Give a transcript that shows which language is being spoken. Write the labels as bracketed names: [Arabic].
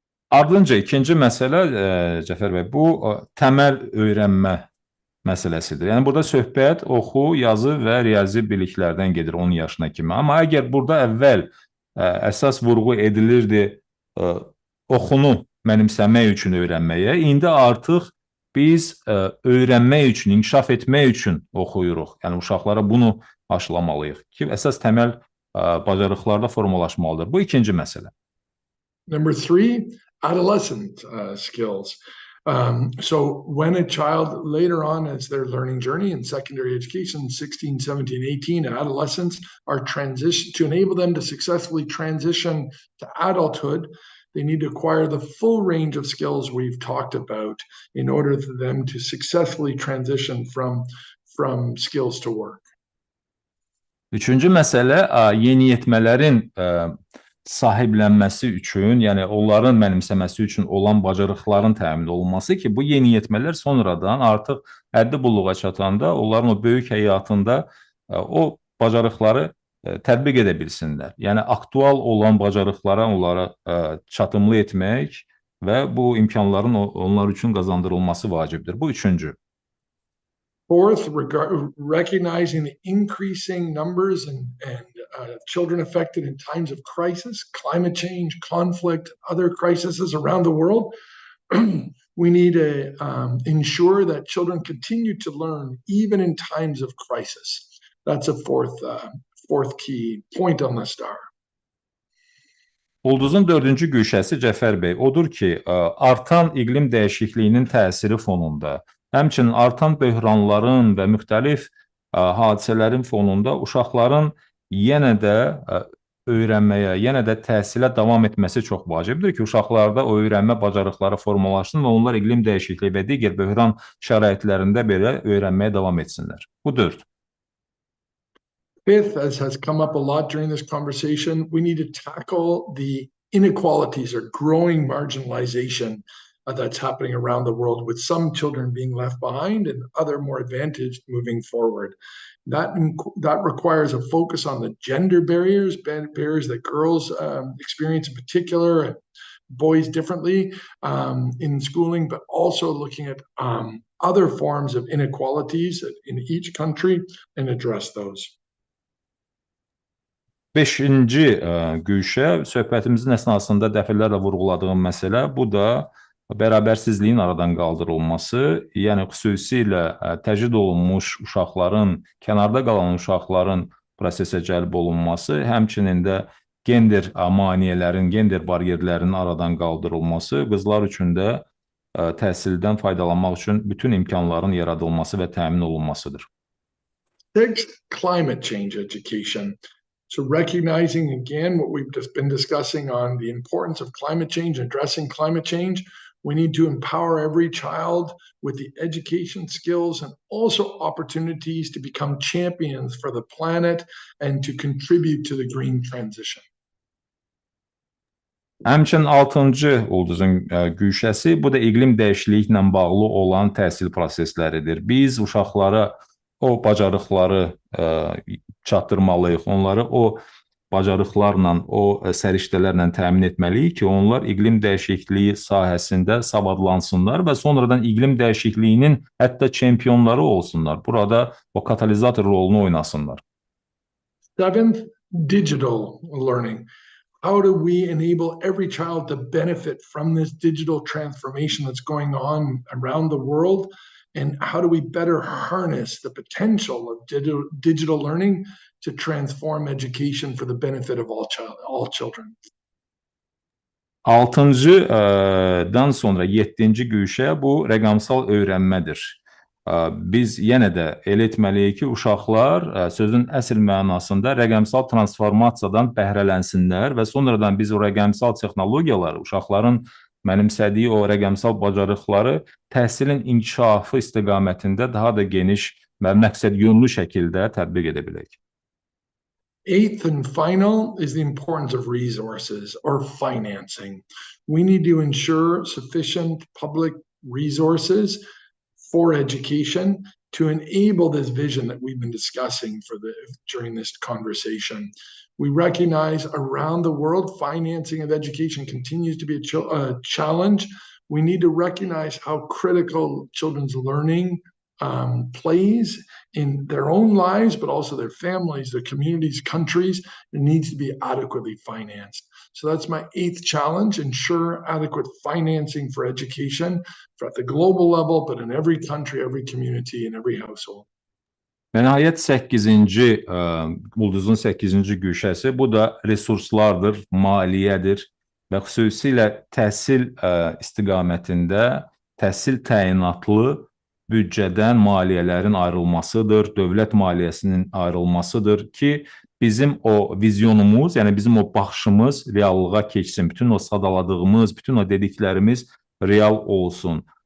[Azerbaijani] Ardınca ikinci məsələ, Cəfər bəy, bu təməl öyrənmə məsələsidir. Yəni burada söhbət oxu, yazı və riyazi biliklərdən gedir 10 yaşına kimi. Amma əgər burada əvvəl əsas vurğu edilirdi oxunu mənimsəmək üçün öyrənməyə, indi artıq biz öyrənmək üçün, inkişaf etmək üçün oxuyuruq. Yəni uşaqlara bunu aşılamalıyıq ki, əsas təməl bacarıqlarda formalaşmalıdır. Bu ikinci məsələ. [English] Number 3, adolescent skills. So when a child later on as their learning journey in secondary education, 16, 17, 18, adolescents are transition to enable them to successfully transition to adulthood, they need to acquire the full range of skills we've talked about in order for them to successfully transition from skills to work. [Azerbaijani] Üçüncü məsələ yeniyetmələrin sahiblənməsi üçün, yəni onların mənimsəməsi üçün olan bacarıqların təmin olunması ki, bu yeniyetmələr sonradan artıq həddi buluğa çatanda onların o böyük həyatında o bacarıqları tətbiq edə bilsinlər. Yəni aktual olan bacarıqlara onlara çatımlı etmək və bu imkanların onlar üçün qazandırılması vacibdir. Bu üçüncü. [English] Fourth, recognizing the increasing numbers and children affected in times of crisis, climate change, conflict, other crises around the world, we need to ensure that children continue to learn even in times of crisis. That's a fourth key point on the star. [Azerbaijani] Ulduzun dördüncü güşəsi Cəfər bəy odur ki, artan iqlim dəyişikliyinin təsiri fonunda, həmçinin artan böhranların və müxtəlif hadisələrin fonunda uşaqların yenə də öyrənməyə, yenə də təhsilə davam etməsi çox vacibdir ki, uşaqlarda o öyrənmə bacarıqları formalaşsın və onlar iqlim dəyişikliyi və digər böhran şəraitlərində belə öyrənməyə davam etsinlər. Bu 4. [English] Fifth, as has come up a lot during this conversation, we need to tackle the inequalities or growing marginalization that's happening around the world, with some children being left behind and other more advantaged moving forward. That requires a focus on the gender barriers that girls experience in particular, and boys differently in schooling, but also looking at other forms of inequalities in each country and address those. [Azerbaijani] 5-ci güşə, söhbətimizin əsnasında dəfələrlə vurğuladığım məsələ, bu da bərabərsizliyin aradan qaldırılması, yəni xüsusilə təcrid olunmuş uşaqların, kənarda qalan uşaqların prosesə cəlb olunması, həmçinin də gender maneələrin, gender bariyerlərinin aradan qaldırılması, qızlar üçün də təhsildən faydalanmaq üçün bütün imkanların yaradılması və təmin olunmasıdır. [English] Sixth, climate change education. So recognizing again what we've just been discussing on the importance of climate change, addressing climate change, we need to empower every child with the education skills and also opportunities to become champions for the planet and to contribute to the green transition. [Azerbaijani] Həmçinin 6-cı ulduzun güşəsi, bu da iqlim dəyişikliyi ilə bağlı olan təhsil prosesləridir. Biz uşaqlara o bacarıqları çatdırmalıyıq, onları o bacarıqlarla, o səriştələrlə təmin etməliyik ki, onlar iqlim dəyişikliyi sahəsində savadlansınlar və sonradan iqlim dəyişikliyinin hətta çempionları olsunlar. Burada o katalizator rolunu oynasınlar. [English] Seventh, digital learning. How do we enable every child to benefit from this digital transformation that's going on around the world? And how do we better harness the potential of digital learning to transform education for the benefit of all children? [Azerbaijani] 6-dan sonra 7-ci güşə bu rəqəmsal öyrənmədir. Biz yenə də elə etməliyik ki, uşaqlar sözün əsl mənasında rəqəmsal transformasiyadan bəhrələnsinlər və sonradan biz o rəqəmsal texnologiyaları, uşaqların mənimsədiyi o rəqəmsal bacarıqları təhsilin inkişafı istiqamətində daha da geniş və məqsədyönlü şəkildə tətbiq edə bilək. [English] Eighth and final is the importance of resources or financing. We need to ensure sufficient public resources for education to enable this vision that we've been discussing during this conversation. We recognize around the world financing of education continues to be a challenge. We need to recognize how critical children's learning plays in their own lives, but also their families, their communities, countries. It needs to be adequately financed. So that's my 8th challenge: ensure adequate financing for education at the global level, but in every country, every community, and every household. [Azerbaijani] Və nəhayət 8-ci, ulduzun 8-ci güşəsi, bu da resurslardır, maliyyədir və xüsusilə təhsil istiqamətində təhsil təyinatlı büdcədən maliyyələrin ayrılmasıdır, dövlət maliyyəsinin ayrılmasıdır ki, bizim o vizyonumuz, yəni bizim o baxışımız reallığa keçsin, bütün o sadaladığımız, bütün o dediklərimiz real olsun.